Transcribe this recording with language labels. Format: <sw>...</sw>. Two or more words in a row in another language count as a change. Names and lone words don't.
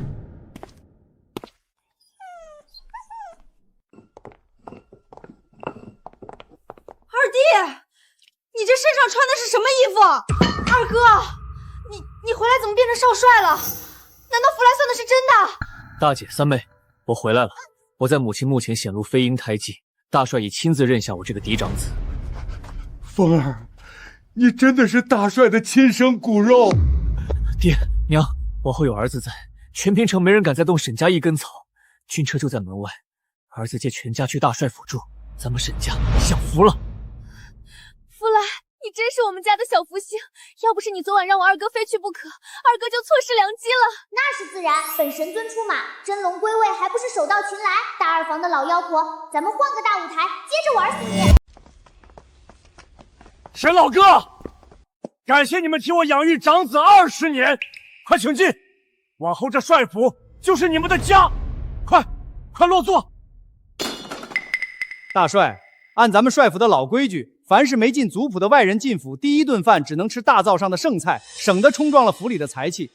<zh>二弟，你這身上穿的是什麼衣服？二哥，你回来怎麼變成少帥了？難道福來算的是真的？大姐、三妹，我回來了。我在母親墓前顯露飛鷹胎記，大帥已親自認下我這個嫡長子。風兒，你真的是大帥的親生骨肉。爹娘，往後有兒子在，全平城沒人敢再動沈家一根草。軍車就在門外，兒子借全家去大帥府住，咱們沈家享福了。福來，你真是我們家的小福星，要不是你昨晚讓我二哥非去不可，二哥就錯失良機了。那是自然，本神尊出馬，真龍歸位還不是手到擒來？大二房的老妖婆，咱們換個大舞台，接着玩死你！沈老哥，感謝你們替我養育長子20年，快請進，往後這帥府就是你們的家，快落座。大帥，按咱們帥府的老規矩，凡是沒進族譜的外人進府，第一頓飯只能吃大灶上的剩菜，省得衝撞了府裡的財氣。</zh>